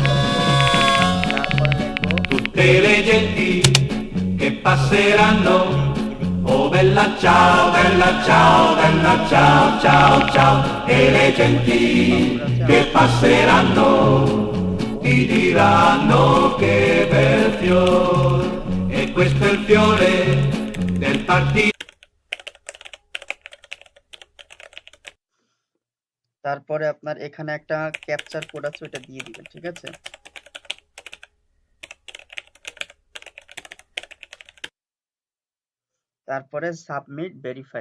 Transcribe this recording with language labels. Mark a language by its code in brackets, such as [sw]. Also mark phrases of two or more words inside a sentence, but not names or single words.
[it] Tutte le genti che passeranno, oh bella ciao, bella ciao, bella ciao, ciao, ciao. E le genti che passeranno ti diranno che bel fiore. E questo è il fiore del partito. [bn] তারপরে আপনার এখানে একটা [en] captcha code [bn] আছে, ওটা দিয়ে দিবেন, ঠিক আছে? তারপরে [en] submit verify.